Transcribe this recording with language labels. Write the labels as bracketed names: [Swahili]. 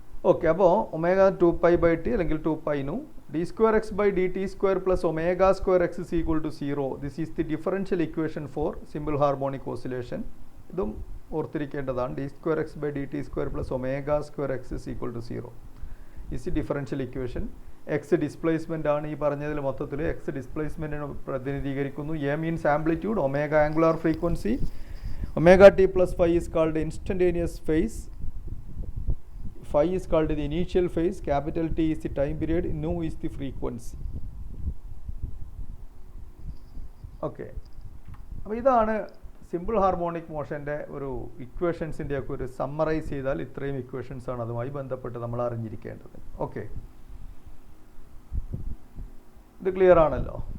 [Malayalam] Okay, അപ്പോൾ omega 2π/t അല്ലെങ്കിൽ 2π nu. [English] d square x by dt square plus omega square x is equal to 0. This is the differential equation for simple harmonic oscillation. [Malayalam] ഇതും ഓർത്തിരിക്കേണ്ടതാണ്. [English] d square x by dt square plus omega square x is equal to 0 is the differential equation. [Malayalam] x displacement ആണ് ഈ പറഞ്ഞതിൽ മൊത്തത്തിൽ. x ഡിസ്പ്ലേസ്മെൻറ്റിനെ പ്രതിനിധീകരിക്കുന്നു. [English] a means amplitude, omega angular frequency, omega t plus phi is called instantaneous phase, phi is called the initial phase, capital T is the time period, nu is the frequency. [Malayalam] Okay, അപ്പോൾ ഇതാണ് simple harmonic മോഷൻ്റെ ഒരു ഇക്വേഷൻസിൻ്റെ ഒക്കെ ഒരു summarise ചെയ്താൽ ഇത്രയും equations ആണ് അതുമായി ബന്ധപ്പെട്ട് നമ്മൾ അറിഞ്ഞിരിക്കേണ്ടത്. ഓക്കെ, ഇത് ക്ലിയർ ആണല്ലോ.